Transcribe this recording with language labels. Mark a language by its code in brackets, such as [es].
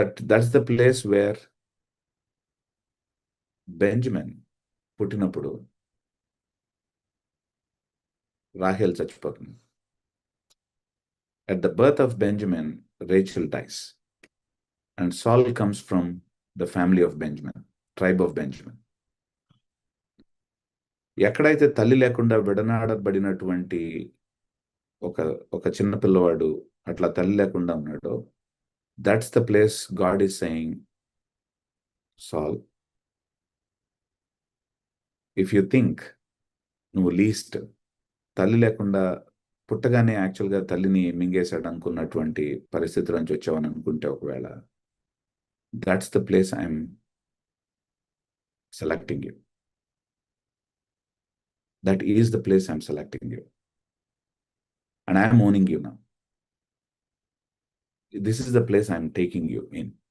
[en] that's the place where [te] Benjamin పుట్టినప్పుడు రాహేల్ చచ్చిపోతుంది. [en] At the birth of Benjamin, Rachel dies. And Saul comes from the family of Benjamin, tribe of Benjamin. [te] ఎక్కడైతే తల్లి లేకుండా విడనాడబడినటువంటి ఒక ఒక చిన్న పిల్లవాడు అట్లా తల్లి లేకుండా ఉన్నాడో, [en] that's the place God is saying, [te] సాల్, [en] if you think [te] నువ్వు లీస్ట్ తల్లి లేకుండా పుట్టగానే యాక్చువల్గా తల్లిని మింగేశాడు అనుకున్నటువంటి పరిస్థితి నుంచి వచ్చావని అనుకుంటే, ఒకవేళ [en] That's the place I'm selecting you. That is the place I'm selecting you. And I'm owning you now. This is the place I'm taking you in.